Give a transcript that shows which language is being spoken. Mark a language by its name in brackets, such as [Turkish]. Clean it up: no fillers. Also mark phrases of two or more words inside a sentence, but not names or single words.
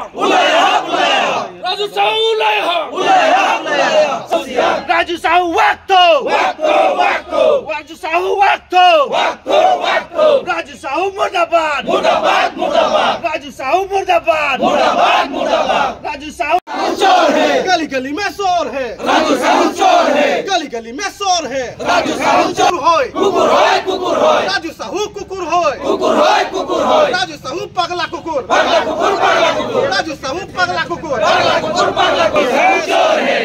[Assamese] ৰাজু সাহু ওলাই আহক। ৰাজু সাহু ৱাক্টো ৰাজু সাহু ৱাক্টো ৰাজু সাহু মুৰ্দাবাদ ৰাজু সাহু মুৰ্দাবাদ ৰাজু সাহু [Hindi] चोर है, गली गली में चोर है, राजू साहू चोर है, गली गली में चोर है, राजू साहू चोर [Assamese] होय, কুকুৰ হয়, राजू साहू কুকুৰ হয়, राजू साहू পগলা কুকুৰ, राजू साहू পগলা কুকুৰ, [Hindi] चोर है,